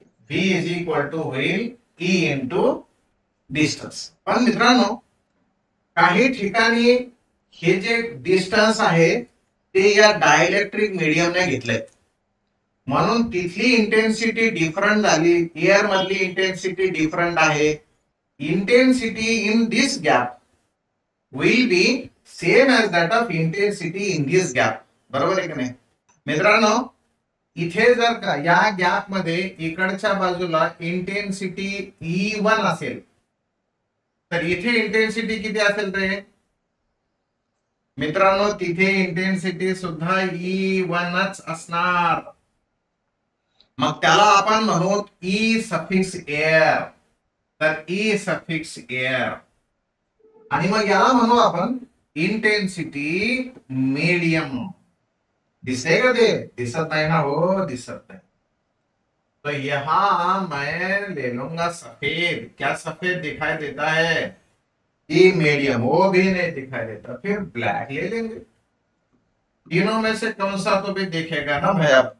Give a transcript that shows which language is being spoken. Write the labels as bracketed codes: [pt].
[en] V is equal to होईल E into distance. [mr] पण मित्रांनो, काही ठिकाणी हे जे डिस्टन्स आहे ते या डायइलेक्ट्रिक मीडियमने घेतलंय, म्हणून तिथली इंटेन्सिटी डिफरंट झाली. एअर मधली इंटेन्सिटी डिफरंट आहे. [en] Intensity in this gap will be same as that of intensity in this gap. [mr] बरोबर आहे की नाही मित्रांनो? इथे जर का या गॅप मध्ये इकडच्या बाजूला इंटेन्सिटी E1 असेल, तर इथे इंटेन्सिटी किती असेल रे मित्रांनो? तिथे इंटेन्सिटी सुद्धा E1च असणार. मग त्याला आपण म्हणू E सफिक्स एअर. तर E सफिक्स एअर, आणि मग याला म्हणू आपण इंटेन्सिटी मीडियम. दिसते का? ते दिसत नाही ना? हो, दिसत नाही. [hi] तो यहां मैं ले लूंगा सफेद. क्या सफेद दिखाई देता है? E medium. वो भी नहीं दिखाई देता, फिर ब्लैक ले लेंगे. तीनों में से कौन सा तो भी दिखेगा ना भैया?